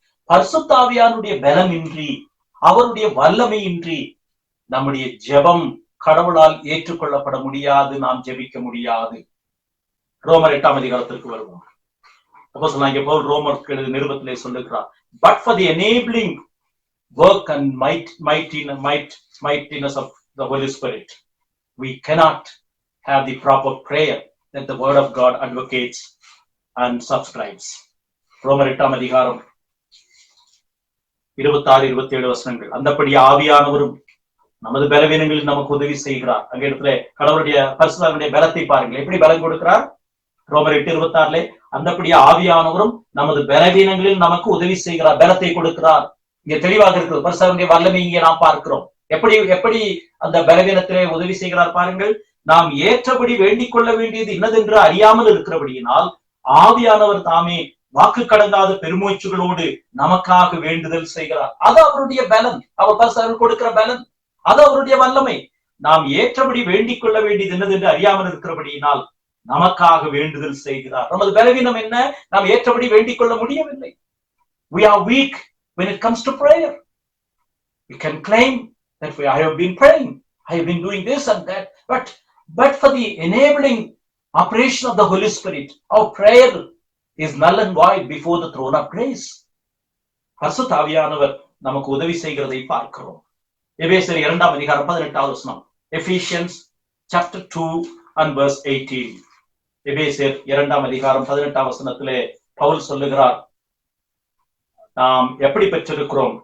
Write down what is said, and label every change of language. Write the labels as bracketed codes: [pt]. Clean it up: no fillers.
[ta] பரிசுத்த ஆவியானுடைய பலமின்றி, அவருடைய வல்லமையின்றி நம்முடைய ஜெபம் கடவுளால் ஏற்றுக்கொள்ளப்பட முடியாது. நாம் ஜெபிக்க முடியாது. ரோமர் 8ஆம் அதிகாரத்திற்கு வருவோம். அப்போஸ்தலனாகிய பவுல் ரோமருக்கு எழுதிய நிருபத்திலே சொல்லுகிறார், [en] but for the enabling work and mightiness of the Holy Spirit, we cannot have the proper prayer that the Word of God advocates and subscribes. [ta] ரோமர் 8ஆம் அதிகாரம் 26-27 வசனங்கள். அந்தப்படி ஆவியானவரும் நமது பலவீனங்களில் நமக்கு உதவி செய்கிறார். அங்க இடத்துல கடவுளுடைய பரிசுத்தனுடைய பலத்தை பாருங்கள், எப்படி பலம் கொடுக்கிறார். ரோமர் 8:26 அந்தப்படி ஆவியானவரும் நமது பலவீனங்களில் நமக்கு உதவி செய்கிறார், பலத்தை கொடுக்கிறார். இங்க தெளிவாக இருக்கிறது. பரிசுத்தனுடைய வல்லமை இங்கே நாம் பார்க்கிறோம். எப்படி அந்த பலவீனத்திலே உதவி செய்கிறார் பாருங்கள். நாம் ஏற்றபடி வேண்டிக் கொள்ள வேண்டியது இன்னதென்று அறியாமல் இருக்கிறபடியினால் ஆவியானவர் தாமே வாக்கு கடங்காத பெருமூச்சுகளோடு நமக்காக வேண்டுதல் செய்கிறார். அது அவருடைய பலன், அவர் பரிசுத்தர் கொடுக்கிற பலன், அது அவருடைய வல்லமை. நாம் ஏற்றபடி வேண்டிக் கொள்ள வேண்டியது என்னதென்று அறியாமல் இருக்கிறபடியினால் நமக்காக வேண்டுதல் செய்கிறார். நமது பலவீனம் என்ன? நாம் ஏற்றபடி வேண்டிக் கொள்ள முடியவில்லை. [en] We are weak when it comes to prayer. We can claim that I have been praying, I have been doing this and that, but for the enabling operation of the Holy Spirit, our prayer is null and void before the throne of grace. [ta] பரிசுத்த ஆவியானவர் நமக்கு உதவி செய்கிறதை பார்க்கிறோம். எபேசியர் 2ஆம் அதிகாரம் 18வது வசனம். [en] Ephesians chapter 2 and verse 18. [ta] எபேசியர் 2ஆம் அதிகாரம் 18ஆம் வசனத்திலே பவுல் சொல்லுகிறார், நாம் எப்படி பெற்றிருக்கிறோம்?